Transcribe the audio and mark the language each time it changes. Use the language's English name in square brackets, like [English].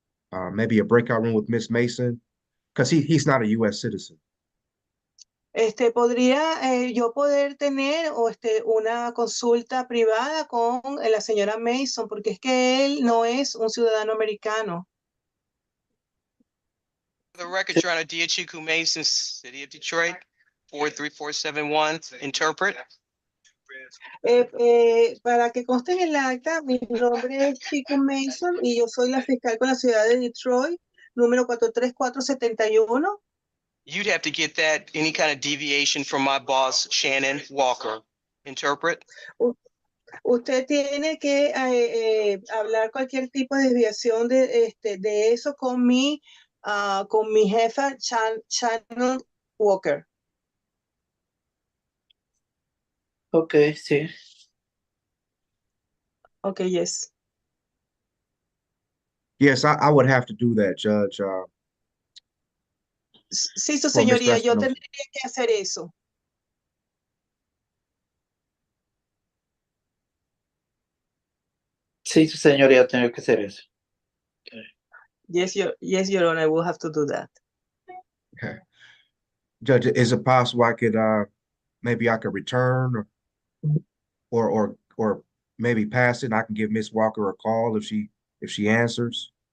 [English] have maybe a breakout room with Miss Mason? Because he's not a U.S. citizen. [Spanish] ¿podría yo poder tener una consulta privada con la señora Mason? Porque es que él no es un ciudadano americano. [English] The record, Your Honor, Diachiku Mason, City of Detroit, 43471, interpret. [Spanish] Para que conste en el acta, mi nombre es Chico Mason y yo soy la fiscal con la ciudad de Detroit, número 43471. [English] You'd have to get that, any kind of deviation from my boss, Shannon Walker. Interpret. [Spanish] Usted tiene que hablar cualquier tipo de desviación de eso con mi jefa, Shannon Walker. Okay, sí. [English] Okay, yes. Yes, I would have to do that, Judge. [Spanish] Sí, su [English] For Miss [Spanish] señoría, yo [English] Espinosa. [Spanish] tendría que hacer eso. Sí, su señoría, tengo que hacer eso. [English] Yes, Your Honor, I will have to do that. Okay. Judge, is it possible I could maybe I could return or maybe pass it and I can give Miss Walker a call if she answers?